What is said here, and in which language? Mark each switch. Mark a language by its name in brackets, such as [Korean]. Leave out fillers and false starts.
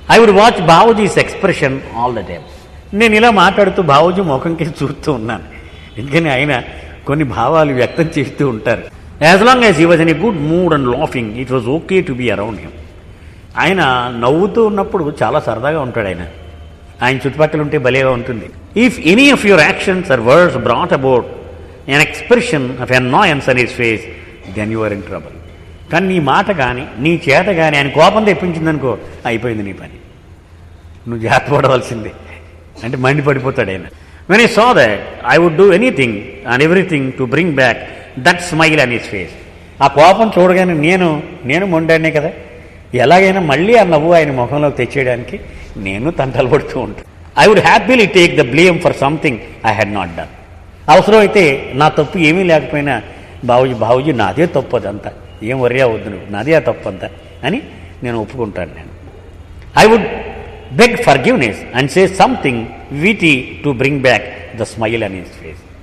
[English] I would watch Bauji's expression all the time. [Telugu] నేను ఇలా మాట్లాడుతూ బావూజీ ముఖంకి చూస్తూ ఉన్నాను, ఎందుకని ఆయన కొన్ని భావాలు వ్యక్తం చేస్తూ ఉంటారు. [English] As long as he was in a good mood and laughing it was okay to be around him. [Telugu] ఆయన నవ్వుతూ ఉన్నప్పుడు చాలా సరదాగా ఉంటాడు. ఆయన చుట్టుపక్కల ఉంటే భలేగా ఉంటుంది. [English] If any of your actions or words brought about an expression of annoyance on his face, then you are in trouble. [Telugu] కానీ నీ మాట కానీ నీ చేత కానీ ఆయన కోపం తెప్పించిందనుకో, అయిపోయింది నీ పని, నువ్వు జాగ్రత్త పడవలసిందే అంటే మండిపడిపోతాడు ఆయన. [English] When I saw that, I would do anything and everything to bring back that smile on his face. [Telugu] ఆ కోపం చూడగానే నేను మొండానే కదా, ఎలాగైనా మళ్ళీ ఆ నవ్వు ఆయన ముఖంలోకి తెచ్చేయడానికి నేను తంటలు పడుతూ ఉంటాను. [English] I would happily take the blame for something I had not done. [Telugu] అవసరం అయితే నా తప్పు ఏమీ లేకపోయినా బావూజీ నాదే తప్పు అదంతా, ఏం వర్రీ అవద్దు నువ్వు, నాదే ఆ తప్పు అంతా అని నేను ఒప్పుకుంటాను. [English] నేను I would beg forgiveness and say something witty to bring back the smile on his face.